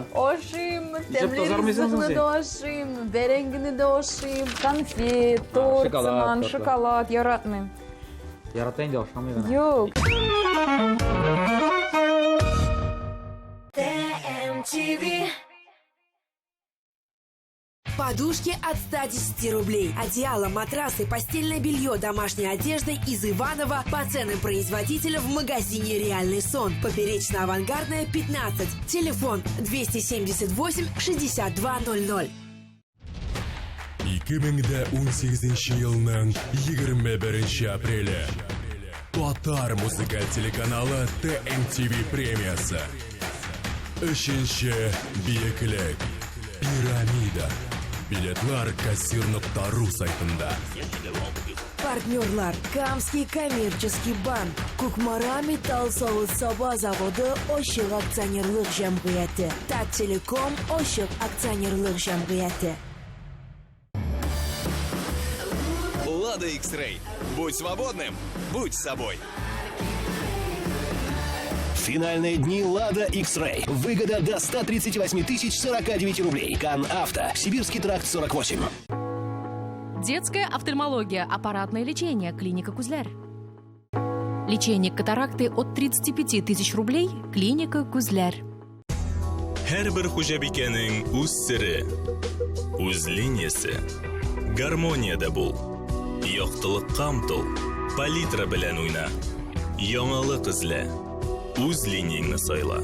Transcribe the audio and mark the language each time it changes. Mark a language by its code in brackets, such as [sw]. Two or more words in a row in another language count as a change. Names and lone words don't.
[tt] Ашыйм, тәмле ризыкны да ашыйм, бәрәңгене дә ашыйм, конфет, торт, шоколад яратмыйм. Ярата инде ашамый гына. Юк. ТМТВ. [ru] Подушки от 110 рублей. Одеяло, матрасы, постельное белье, домашняя одежда из Иваново по ценам производителя в магазине «Реальный сон». Поперечно-авангардная, 15. Телефон 278 6200. [tt] 2018 елның 21 апреле Татар музыкаль телеканалы ТМТВ премиясы. 3-нче биеклек Пирамида. Билетлар кассир.ру сайтында. Партнерлар: Камский коммерческий банк, Кукмара металл савыт саба заводы Ошык акционерлык җәмгыяте, Тателеком Ошык акционерлык җәмгыяте. [ru] Лада X-Ray. Будь свободным, будь собой. Финальные дни Лада X-Ray. Выгода до 138 049 рублей. Кан Авто. Сибирский тракт 48. Детская офтальмология, аппаратное лечение, клиника Кузляр. Лечение катаракты от 35 000 рублей, клиника Кузляр. [tt] Һәрбер хуҗабикәнең үз сире, үз линиясе. Гармониядә бул. Яктылыкка омтыл, палитра белән уйна. Яңалык эзлә. Үз линияңне сайла.